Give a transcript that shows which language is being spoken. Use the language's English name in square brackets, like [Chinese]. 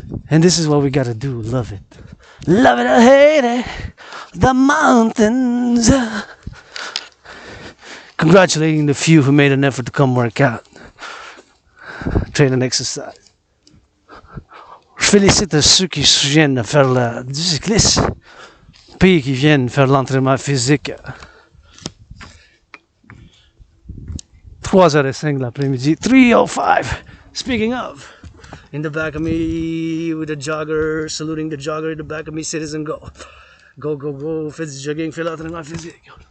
[English] And this is what we gotta do, love it. Love it or hate it, the mountains. Congratulating the few who made an effort to come work out. Train and exercise. [French] Je félicite ceux qui viennent de faire du cyclisme, puis qui viennent faire l'entraînement physique. 3h05 l'après-midi, 3:05. [English] Speaking of, in the back of me with a jogger, saluting the jogger in the back of me, citizen, go. [French] Go, go, go, fais du jogging, fais l'entraînement physique.